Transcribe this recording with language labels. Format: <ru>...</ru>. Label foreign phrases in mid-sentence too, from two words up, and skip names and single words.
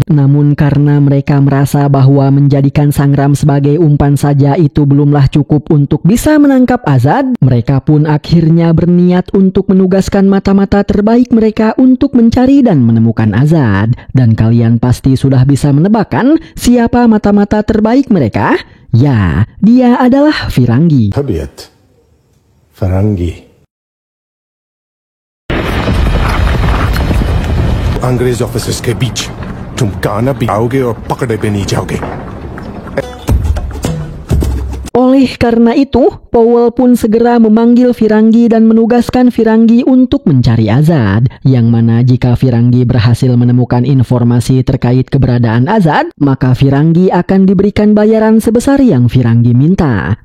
<id>Namun karena mereka merasa bahwa menjadikan Sangram sebagai umpan saja itu belumlah cukup untuk bisa menangkap Azad, mereka pun akhirnya berniat untuk menugaskan mata-mata terbaik mereka untuk mencari dan menemukan Azad. Dan kalian pasti sudah bisa menebakkan siapa mata-mata terbaik mereka? Ya, dia adalah Firangi.</id> <hi>तबीयत फरंगी अंग्रेज ऑफिसर्स के बीच तुम काना भी आओगे और पकड़े भी नहीं जाओगे।</hi> <id>Oleh karena itu, Powell pun segera memanggil Firangi dan menugaskan Firangi untuk mencari Azad. Yang mana jika Firangi berhasil menemukan informasi terkait keberadaan Azad, maka Firangi akan diberikan bayaran sebesar yang Firangi minta.</id>